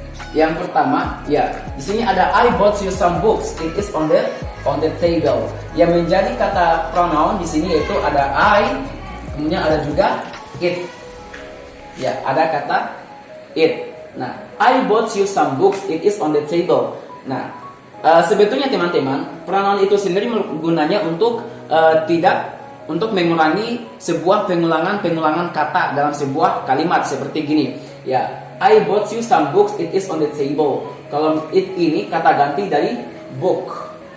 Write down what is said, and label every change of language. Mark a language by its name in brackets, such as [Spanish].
[Indonesian] Yang pertama, ya, di sini ada [English] I bought you some books. It is on the table. [Indonesian] Yang menjadi kata pronoun di sini yaitu ada I, kemudian ada juga it. Ya, ada kata it. [English] Nah, I bought you some books. It is on the table. [Indonesian] Nah, sebetulnya teman-teman, pronoun itu sendiri gunanya untuk untuk mengurangi sebuah pengulangan kata dalam sebuah kalimat seperti gini. [English] Ya, I bought you some books, it is on the table. [Indonesian] Kalau it ini kata ganti dari book.